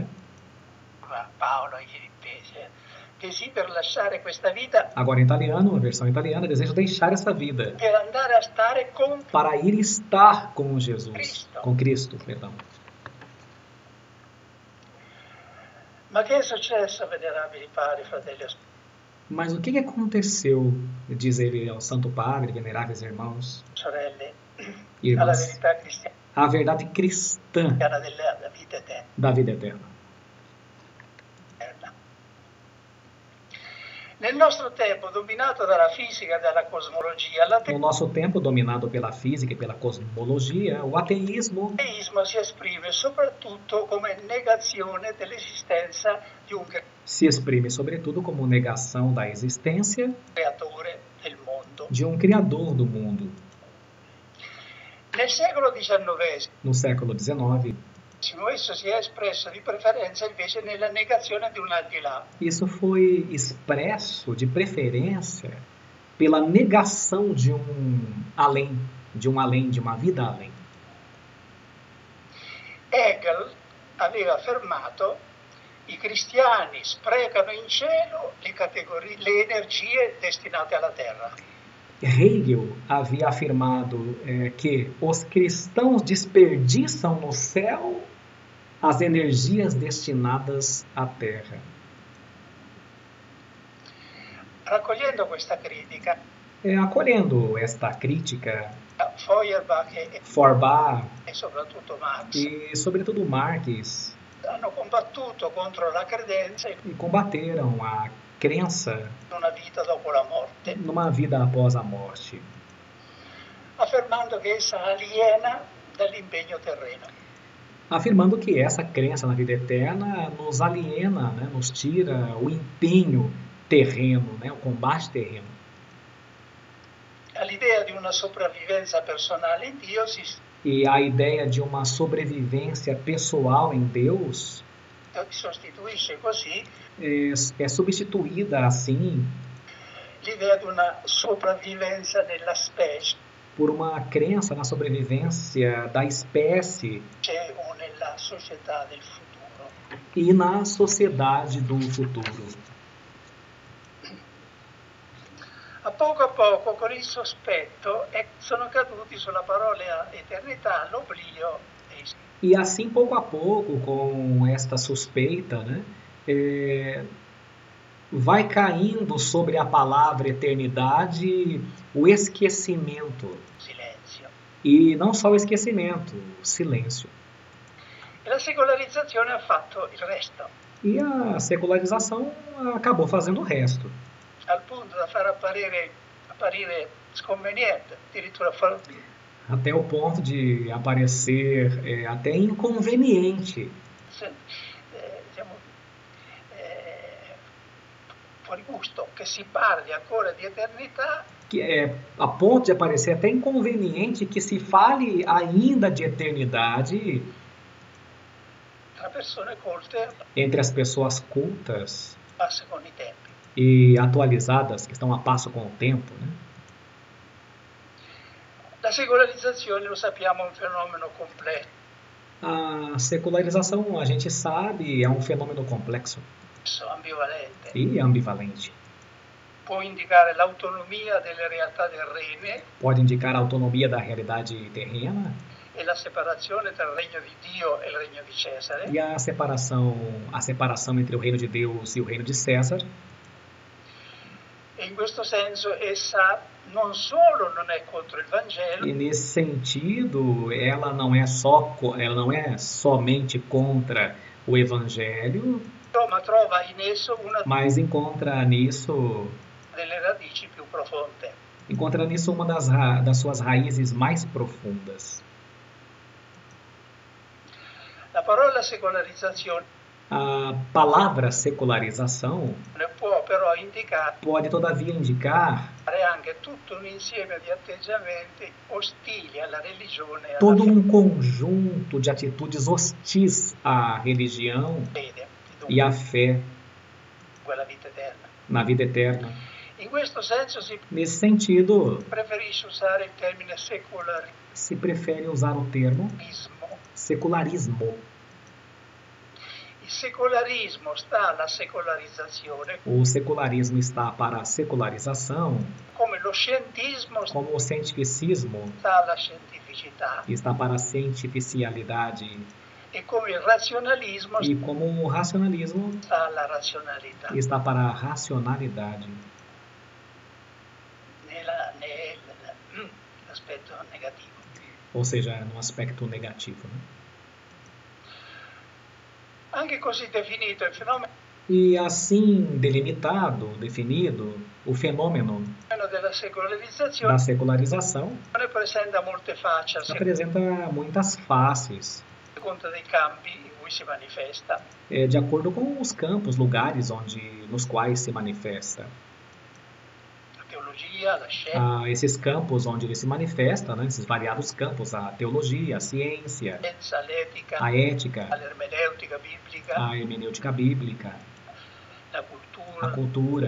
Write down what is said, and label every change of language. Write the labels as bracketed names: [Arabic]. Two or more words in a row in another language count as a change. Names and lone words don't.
[Italian] Paolo ai Filippesi. Desidero lasciare questa vita [Portuguese] Agora em italiano, a versão italiana, desejo deixar essa vida [Italian] per andare a stare con [Portuguese] para ir estar com Jesus, com Cristo, perdão. [Italian] Ma che è successo, venerabili padri, fratelli? [Portuguese] Mas o que aconteceu, diz ele ao Santo Padre, veneráveis irmãos, [Italian] sorelle, alla [Portuguese] irmãs, [Italian] verità cristiana [Portuguese] a verdade cristã [Italian] della vita eterna. [Portuguese] da vida eterna? [Italian] Nel nostro tempo, dominato dalla fisica e dalla cosmologia, [Portuguese] No nosso tempo, dominado pela física e pela cosmologia, o ateísmo [Italian] l'ateismo si esprime soprattutto come negazione dell'esistenza di un [Portuguese] se exprime, sobretudo, como negação da existência [Italian] creatore del mondo. [Portuguese] de um Criador do mundo. [Italian] Nel secolo XIX, [Portuguese] No século XIX, [Italian] esso si è espresso di preferenza invece nella negazione di un al di là. [Portuguese] isso foi expresso de preferência pela negação de um além, de uma vida além. [Italian] Hegel aveva affermato: i cristiani sprecano in cielo le energie destinate alla terra. [Portuguese] Hegel havia afirmado que os cristãos desperdiçam no céu as energias destinadas à terra. [Italian] Raccogliendo questa critica, [Portuguese] Acolhendo esta crítica, [Italian] Feuerbach [Portuguese] Feuerbach [Italian] e soprattutto Marx [Portuguese] e, sobretudo, Marx [Italian] hanno combattuto contro la credenza in [Portuguese] combateram a crença [Italian] una vita dopo la morte, [Portuguese] numa vida após a morte, [Italian] affermando che essa aliena dall'impegno terreno. [Portuguese] afirmando que essa crença na vida eterna nos aliena, né, nos tira o empenho terreno, né, o combate terreno. [Italian] All'idea di una sopravvivenza personale in Dio [Portuguese] E a ideia de uma sobrevivência pessoal em Deus [Italian] sostituisce così [Portuguese] é substituída, assim, [Italian] l'idea di una sopravvivenza nella specie [Portuguese] por uma crença na sobrevivência da espécie [Italian] o nella società del futuro. [Portuguese] e na sociedade do futuro. [Italian] A poco, con il sospetto, sono caduti sulla parola eternità, l'oblio e il [Portuguese] E assim, pouco a pouco, com esta suspeita, né, vai caindo sobre a palavra eternidade o esquecimento. [Italian] silenzio. [Portuguese] E não só o esquecimento, o silêncio. [Italian] E la secolarizzazione ha fatto il resto, [Portuguese] E a secularização acabou fazendo o resto. [Italian] al punto da far apparire sconveniente, addirittura [Portuguese] Até o ponto de aparecer até inconveniente, [Italian] diciamo, fuori gusto, che si parli ancora di eternità [Portuguese] que é a ponto de aparecer até inconveniente que se fale ainda de eternidade [Italian] tra persone colte [Portuguese] entre as pessoas cultas [Italian] passa con i tempi. [Portuguese] e atualizadas, que estão a passo com o tempo, né? [Italian] La secolarizzazione, lo sappiamo, è un fenomeno complesso, [Portuguese] A secularização, a gente sabe, é um fenômeno complexo [Italian] ambivalente. [Portuguese] e ambivalente. [Italian] Può indicare l'autonomia delle realtà terrene [Portuguese] Pode indicar a autonomia da realidade terrena [Italian] e la separazione tra il regno di Dio e il regno di Cesare, [Portuguese] e a separação entre o reino de Deus e o reino de César. [Italian] e in questo senso essa non solo non è contro il Vangelo, [Portuguese] E nesse sentido, ela não é somente contra o Evangelho, [Italian] ma trova in esso una [Portuguese] mas encontra nisso [Italian] delle radici più profonde. [Portuguese] uma das suas raízes mais profundas. [Italian] La parola secolarizzazione [Portuguese] A palavra secularização [Italian] può però indicare [Portuguese] pode, todavia, indicar [Italian] anche tutto un insieme di atteggiamenti ostili alla religione e alla [Portuguese] todo um conjunto de atitudes hostis à religião [Italian] fede, [Portuguese] e à fé [Italian] quella vita eterna. [Portuguese] na vida eterna. [Italian] In questo senso si [Portuguese] Nesse sentido, [Italian] preferisce usare il termine secolarismo. [Portuguese] se prefere usar o termo secularismo. [Italian] Il secolarismo sta alla secolarizzazione, [Portuguese] O secularismo está para a secularização, [Italian] come lo scientismo [Portuguese] como o cientificismo [Italian] sta alla scientificità. [Portuguese] está para a cientificialidade. [Italian] e come il razionalismo [Portuguese] E como o racionalismo [Italian] sta alla razionalità, [Portuguese] está para a racionalidade, [Italian] nell'aspetto negativo. [Portuguese] ou seja, no aspecto negativo, né? [Italian] Anche così definito il fenomeno [Portuguese] E assim delimitado, definido, o fenômeno [Italian] della secolarizzazione [Portuguese] da secularização [Italian] presenta molte facce a [Portuguese] apresenta muitas faces, [Italian] seconda dei campi in cui si manifesta. [Portuguese] de acordo com os campos, lugares nos quais se manifesta. [Italian] La teologia, la scienza, [Portuguese] Esses campos onde ele se manifesta, né, esses variados campos, a teologia, a ciência, [Italian] l'etica, [Portuguese] a ética, [Italian] l'ermeneutica biblica, [Portuguese] a hermenêutica bíblica, [Italian] la [Portuguese] a cultura,